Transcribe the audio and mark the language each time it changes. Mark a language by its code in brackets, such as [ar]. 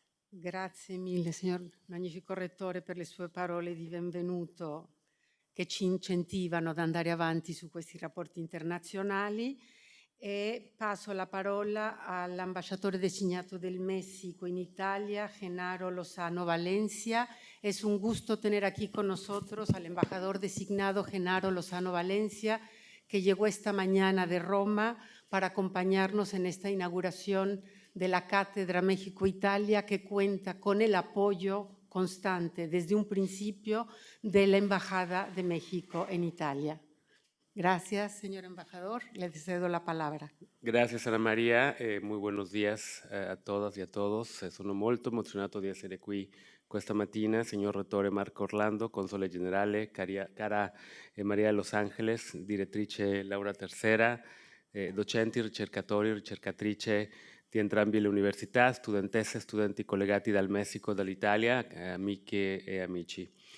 [it] Grazie mille, signor magnifico rettore, per le sue parole di benvenuto che ci incentivano ad andare avanti su questi rapporti internazionali. E passo la parola all'ambasciatore designato [es] del México en Italia, [it] Genaro Lozano Valencia. [es] Es un gusto tener aquí con nosotros al embajador designado Genaro Lozano Valencia, que llegó esta mañana de Roma para acompañarnos en esta inauguración de la Cátedra México-Italia, que cuenta con el apoyo constante desde un principio de la Embajada de México en Italia. Gracias, señor embajador. Le cedo la palabra. [it] Grazie Ana Maria e [es] muy buenos días a todas [it] e a todos. Sono molto emozionato di essere qui questa mattina, signor Rettore Marco Orlando, Console Generale, cara Maria Los Angeles, direttrice Laura Tercera, docenti, ricercatori, ricercatrice di entrambe le università, studentesse e studenti collegati dal Messico e dall'Italia, amiche e amici.